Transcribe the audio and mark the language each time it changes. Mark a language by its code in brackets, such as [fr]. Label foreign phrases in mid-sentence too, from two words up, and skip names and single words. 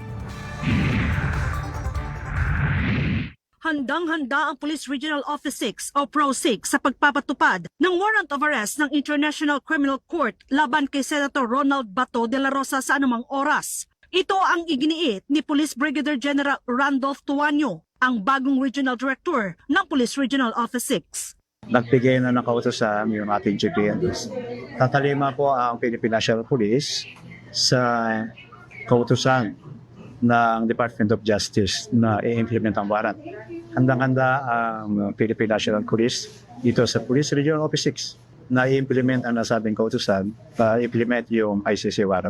[tl] Handang-handa ang Police Regional Office 6 o PRO6 sa pagpapatupad ng [en] warrant of arrest [tl] ng International Criminal Court laban kay Senator Ronald Bato de la Rosa sa anumang oras. Ito ang iginiit ni Police Brigadier General Randolph Tuanyo, ang bagong Regional Director ng Police Regional Office 6. Nagbigay na ng kautosan yung ating GPNs. Tatalima po ang Philippine National Police sa kautosan ng Department of Justice na i-implement ang warrant. Handang-handa ang Philippine National Police dito sa Police Regional Office 6 na i-implement ang nasabing kautosan para implement yung [en] ICC warrant.